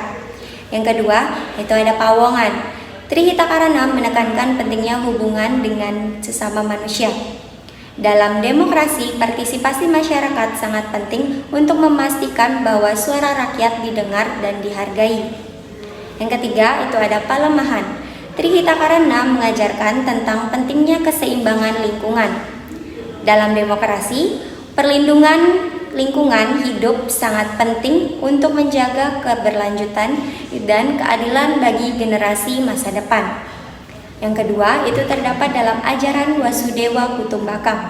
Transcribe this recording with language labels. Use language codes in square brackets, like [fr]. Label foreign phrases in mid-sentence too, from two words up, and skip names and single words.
[id] Yang kedua, itu ada pawongan. Trihita Karana menekankan pentingnya hubungan dengan sesama manusia. Dalam demokrasi, partisipasi masyarakat sangat penting untuk memastikan bahwa suara rakyat didengar dan dihargai. Yang ketiga, itu ada palemahan. Trihita Karana mengajarkan tentang pentingnya keseimbangan lingkungan. Dalam demokrasi, perlindungan lingkungan hidup sangat penting untuk menjaga keberlanjutan dan keadilan bagi generasi masa depan. Yang kedua, itu terdapat dalam ajaran Wasudewa Kutumbakam.